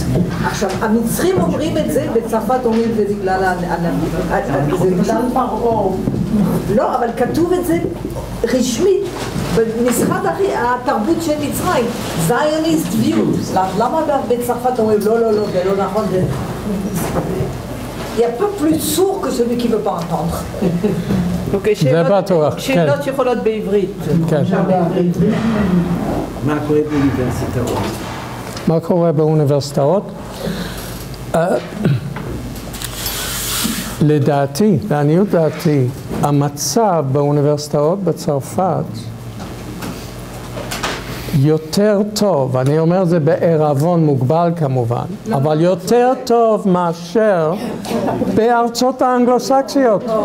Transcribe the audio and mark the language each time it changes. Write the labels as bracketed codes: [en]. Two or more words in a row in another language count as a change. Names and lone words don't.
[he] עכשיו, המצרים אומרים את זה, בצרפת אומרים את זה בגלל זה בגלל פרעו. לא, אבל כתוב את זה רשמית במשרד התרבות של מצרים, [en] Zionist views. [he] למה בצרפת אומרים לא, לא, לא, זה לא נכון, זה... [fr] Il n'y a pas plus sourd que celui qui ne veut pas entendre. [he] זה בטוח, כן. שאלות שיכולות בעברית. כן. מה קורה באוניברסיטאות? מה קורה באוניברסיטאות? לדעתי, לעניות דעתי, המצב באוניברסיטאות בצרפת יותר טוב, אני אומר זה בערבון מוגבל כמובן, אבל יותר טוב מאשר בארצות האנגלוסקסיות.